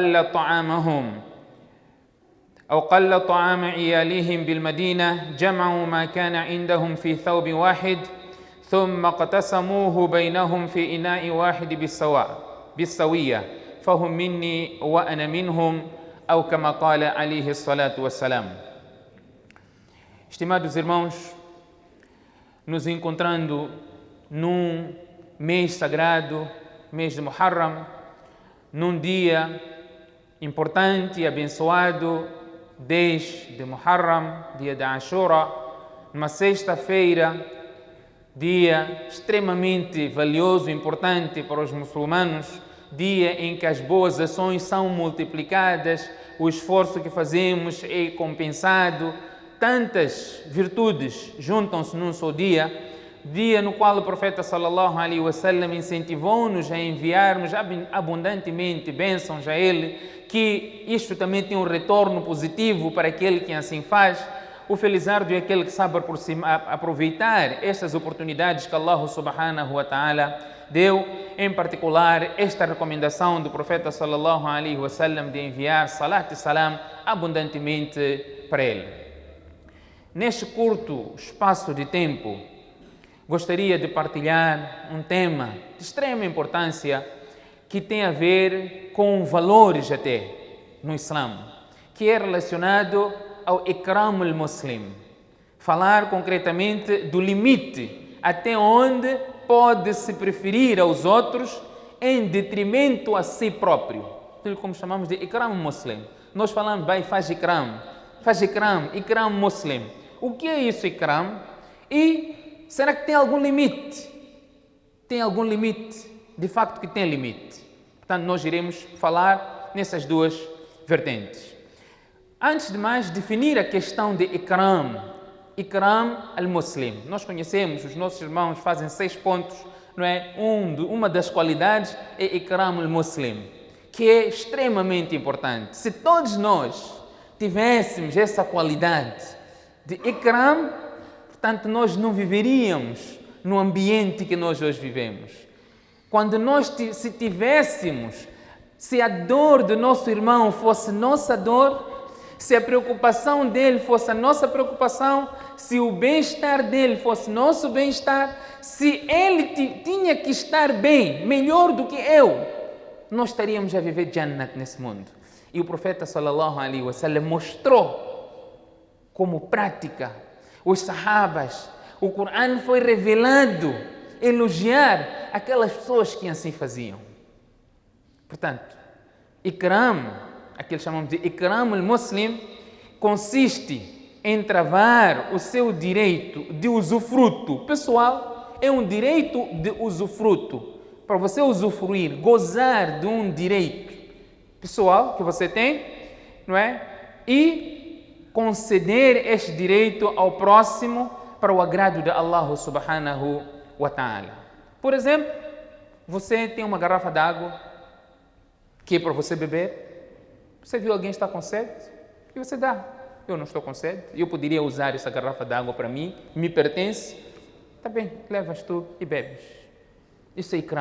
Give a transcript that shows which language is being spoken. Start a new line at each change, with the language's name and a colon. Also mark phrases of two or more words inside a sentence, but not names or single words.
Arabic: قل طعام عيالهم بالمدينة جمعوا ما كان عندهم في ثوب واحد ثم اقتسموه بينهم في إناء واحد بالسوية فهم مني وأنا منهم أو كما قال عليه الصلاة والسلام.
Portuguese: Estimados irmãos, nos encontrando num mês sagrado, mês de Muharram, num dia importante e abençoado, 10 de Muharram, dia de Ashura, numa sexta-feira, dia extremamente valioso e importante para os muçulmanos, dia em que as boas ações são multiplicadas, o esforço que fazemos é compensado, tantas virtudes juntam-se num só dia, dia no qual o profeta
Arabic: صلى الله عليه وسلم
Portuguese: incentivou-nos a enviarmos abundantemente bênçãos a ele, que isto também tem um retorno positivo para aquele que assim faz. O felizardo é aquele que sabe aproveitar estas oportunidades que Allah
Arabic: سبحانه وتعالى
Portuguese: deu, em particular esta recomendação do profeta
Arabic: صلى الله عليه وسلم
Portuguese: de enviar salat e salam abundantemente para ele. Neste curto espaço de tempo, gostaria de partilhar um tema de extrema importância que tem a ver com valores até no Islã, que é relacionado ao
Arabic: إكرام المسلم.
Portuguese: Falar concretamente do limite até onde pode se preferir aos outros em detrimento a si próprio. Aquilo como chamamos de
Arabic: إكرام مسلم.
Portuguese: Nós falamos, faz
Arabic: إكرام مسلم.
Portuguese: O que é isso ikram? E será que tem algum limite? Tem algum limite? De facto que tem limite. Portanto, nós iremos falar nessas duas vertentes. Antes de mais, definir a questão de
Arabic: إكرام المسلم.
Portuguese: Nós conhecemos, os nossos irmãos fazem 6 pontos, não é? Uma das qualidades é
Arabic: إكرام المسلم,
Portuguese: que é extremamente importante. Se todos nós tivéssemos essa qualidade de ikram, portanto, nós não viveríamos no ambiente que nós hoje vivemos. Quando nós se a dor do nosso irmão fosse nossa dor, se a preocupação dele fosse a nossa preocupação, se o bem-estar dele fosse nosso bem-estar, se ele tinha que estar bem, melhor do que eu, nós estaríamos a viver Jannat nesse mundo. E o profeta
Arabic: صلى الله عليه وسلم
Portuguese: mostrou como prática. Os sahabas, o Corão foi revelado elogiar aquelas pessoas que assim faziam. Portanto, ikram, aquilo que chamamos de
Arabic: إكرام المسلم,
Portuguese: consiste em travar o seu direito de usufruto pessoal. É um direito de usufruto, para você usufruir, gozar de um direito pessoal que você tem, não é? E conceder este direito ao próximo para o agrado de Allah
Arabic: سبحانه وتعالى.
Portuguese: Por exemplo, você tem uma garrafa de água que é para você beber. Você viu alguém estar com sede e você dá. Eu não estou com sede, eu poderia usar essa garrafa de água para mim, me pertence. Tá bem, levas tu e bebes. Isso é ikram.